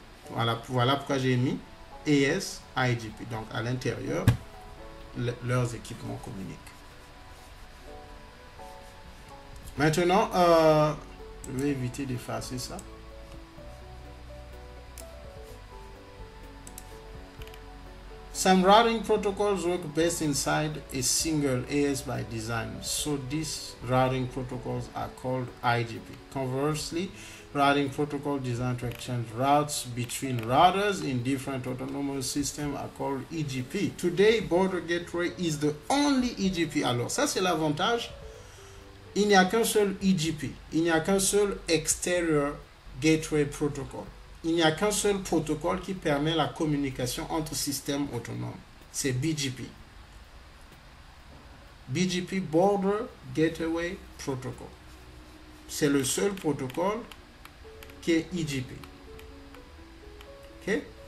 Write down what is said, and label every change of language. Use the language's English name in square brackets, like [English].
[French] Voilà pourquoi j'ai mis ES IGP. Donc à l'intérieur, leurs équipements communiquent. Maintenant, je vais éviter d'effacer ça. [English] Some routing protocols work best inside a single AS by design, so these routing protocols are called IGP. Conversely, routing protocol designed to exchange routes between routers in different autonomous systems are called EGP. Today, Border Gateway is the only EGP. [French] Alors, ça c'est l'avantage. Il n'y a qu'un seul EGP. Il n'y a qu'un seul Exterior Gateway Protocol. Il n'y a qu'un seul protocole qui permet la communication entre systèmes autonomes. C'est BGP. BGP, Border Gateway Protocol. C'est le seul protocole qui est EGP. OK?